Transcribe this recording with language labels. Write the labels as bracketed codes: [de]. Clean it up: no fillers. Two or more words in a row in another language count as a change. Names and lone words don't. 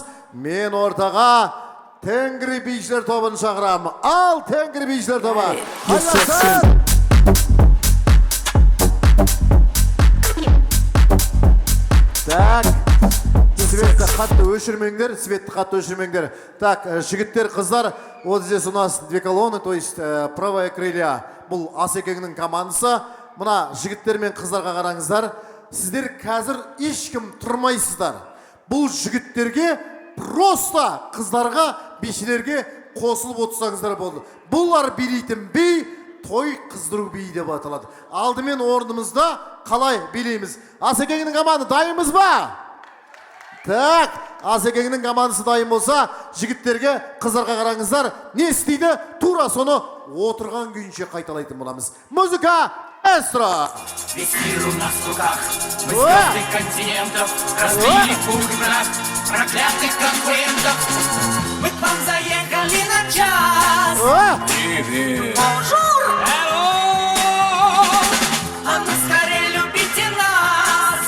[kk] Мен ортаға Тенгри бишілер тобын шақырамын. Ал Тенгри бишілер тобы. Қайрасın! Так, светті қатты өшірмеңдер, Так, жігіттер, қыздар, [ru] вот здесь у нас две колонны, то есть правая крылья. [kk] Бұл Асекеңнің командасы. Мұна жігіттер мен қыздарға қараңыздар. Сіздер қазір ешкім тұрмайсыздар. Бұл жігіттерге просто қыздарға, бишілерге қосылып отырсаңыздар болды. Бұлар билейтін би, той қыздыру би деп аталады. Алдымен орнымызда қалай билейміз? Асекеңнің команда дайынбыз ба? Так, Асекеңнің командасы дайын болса, жігіттерге, қыздарға қараңыздар. Не істейді? Тура соны отырған күйінше қайталайтын боламыз. [ru] Музыка, эстро! Весь мир у нас в руках, мы звезды континентов, разбили пух враг, проклятых конкурентов. Мы к вам заехали на час. Привет. Бонжур. Hello. А ну скорее любите нас.